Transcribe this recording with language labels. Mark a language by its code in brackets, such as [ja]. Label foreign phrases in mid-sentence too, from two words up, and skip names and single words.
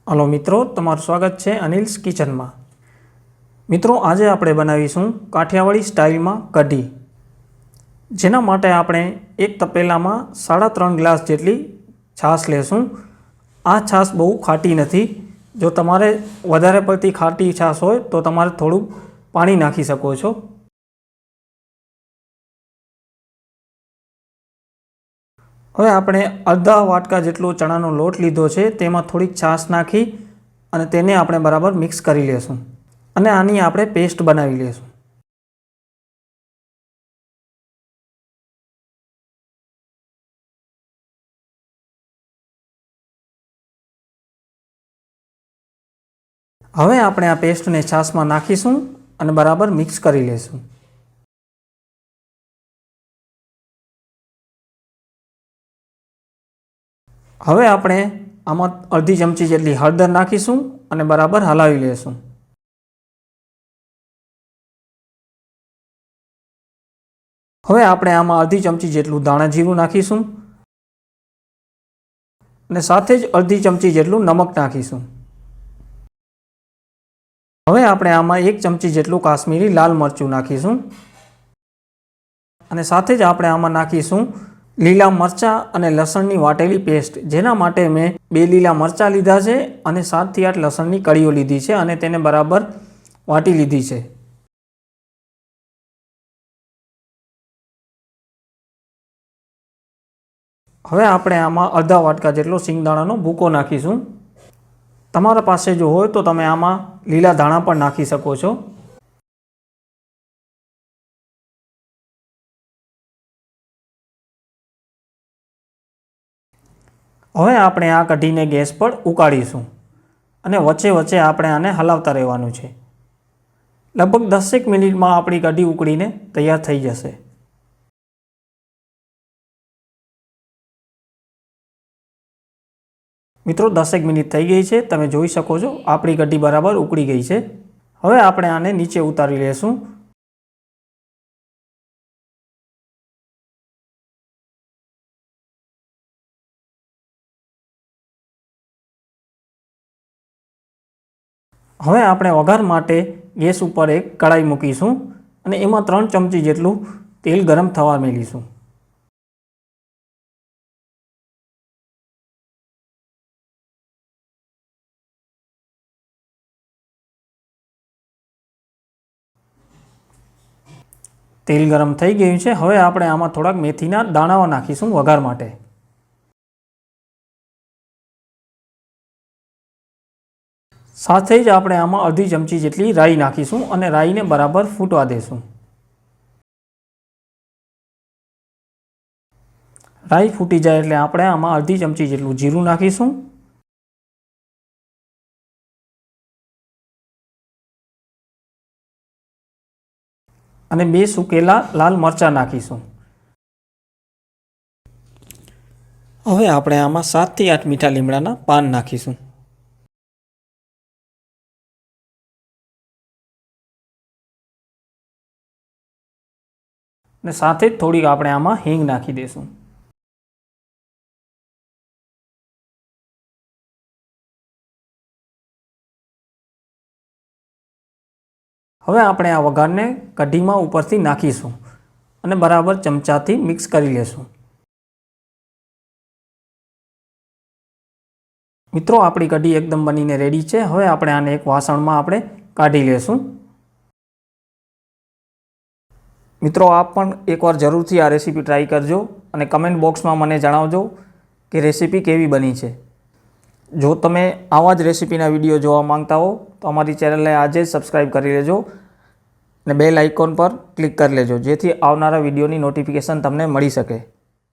[gu] હેલો મિત્રો, તમારું સ્વાગત છે અનિલ્સ કિચનમાં। મિત્રો, આજ આપણે બનાવીશું કાઠિયાવાડી સ્ટાઇલમાં કઢી, જેના માટે આપણે એક તપેલામાં 3.5 ગ્લાસ જેટલી છાશ લેશું। આ છાશ બહુ ખાટી નથી। જો તમારે વધારે પડતી ખાટી છાશ હોય તો તમારે થોડું પાણી નાખી શકો છો। હવે આપણે અર્ધા વાટકા જેટલો ચણાનો લોટ લીધો છે, તેમાં થોડીક છાશ નાખી અને તેને આપણે બરાબર મિક્સ કરી લેશું અને આની આપણે પેસ્ટ બનાવી લેશું। હવે આપણે આ પેસ્ટને છાશમાં નાખીશું અને બરાબર મિક્સ કરી લેશું। હવે આપણે આમાં અર્ધી ચમચી જેટલી હળદર નાખીશું અને બરાબર હલાવી લેશું। હવે આપણે આમાં અર્ધી ચમચી જેટલું ધાણા જીરું નાખીશું અને સાથે જ અર્ધી ચમચી જેટલું નમક નાખીશું। હવે આપણે આમાં 1 ચમચી જેટલું કાશ્મીરી લાલ મરચું નાખીશું અને સાથે જ આપણે આમાં નાખીશું લીલા મરચા અને લસણની વાટેલી પેસ્ટ, જેના માટે મેં 2 લીલા મરચા લીધા છે અને 7 થી 8 લસણની કળીઓ લીધી છે અને તેને બરાબર વાટી લીધી છે। હવે આપણે આમાં અર્ધા વાટકા જેટલો સીંગદાણાનો ભૂકો નાખીશું। તમારા પાસે જો હોય તો તમે આમાં લીલા ધાણા પણ નાખી શકો છો। હવે આપણે આ કઢીને ગેસ પર ઉકાળીશું અને વચ્ચે વચ્ચે આપણે આને હલાવતા રહેવાનું છે। લગભગ 10 મિનિટમાં આપણી કઢી ઉકળીને તૈયાર થઈ જશે। મિત્રો, 10 મિનિટ થઈ ગઈ છે, તમે જોઈ શકો છો આપણી કઢી બરાબર ઉકળી ગઈ છે। હવે આપણે આને નીચે ઉતારી લેશું। હવે આપણે વઘાર માટે ગેસ પર એક કઢાઈ મૂકીશું અને એમાં 3 ચમચી જેટલું તેલ ગરમ થવા મેલીશું। તેલ ગરમ થઈ ગયું છે। હવે આપણે આમાં થોડાક મેથીના દાણાઓ નાખીશું વઘાર માટે। સાથે જ આપણે આમાં અર્ધી ચમચી જેટલી રાઈ નાખીશું અને રાઈને બરાબર ફૂટવા દેશું। રાઈ ફૂટી જાય એટલે આપણે આમાં અર્ધી ચમચી જેટલું જીરું નાખીશું અને 2 સૂકેલા લાલ મરચા નાખીશું। હવે આપણે આમાં 7 થી 8 મીઠા લીમડાના પાન નાખીશું। ને સાથે થોડી આપણે આમાં હીંગ નાખી દેશું। હવે આપણે આ વઘારને કઢીમાં ઉપરથી નાખીશું અને બરાબર ચમચાથી મિક્સ કરી લેશું। મિત્રો, આપણી કઢી એકદમ બનીને રેડી છે। હવે આપણે આને એક વાસણમાં આપણે કાઢી લેશું। મિત્રો, આપ પણ એકવાર જરૂરથી આ રેસિપી ટ્રાય કરજો અને [en] comment box [gu] માં મને જણાવજો કે રેસિપી કેવી બની છે। જો તમે આવા જ રેસિપીના વિડિયો જોવા માંગતા હો તો અમારી ચેનલને આજ જ સબ્સ્ક્રાઇબ કરી લેજો ને [en] bell icon [gu] પર ક્લિક કર લેજો, જેથી આવનારા વિડિયોની નોટિફિકેશન તમને મળી શકે।